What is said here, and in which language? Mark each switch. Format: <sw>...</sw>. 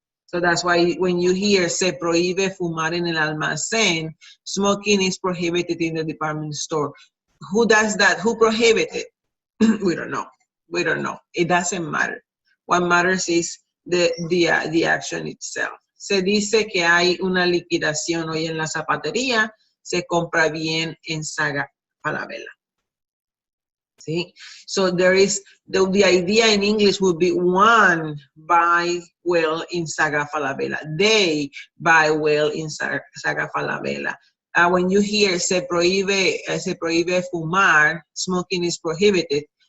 <en>So that's why when you hear</en> <es>se prohíbe fumar en el almacén,</es> <en>smoking is prohibited in the department store. Who does that? Who prohibited? We don't know. We don't know. It doesn't matter. What matters is the action itself.</en> <es>Se dice que hay una liquidación hoy en la zapatería, se compra bien en Saga Falabella.</es> <en>See? So there is, the idea in English would be one buy well in Saga Falabella. They buy well in Saga Falabella. When you hear</en> <es>se prohíbe fumar,</es> <en>smoking is prohibited.</en>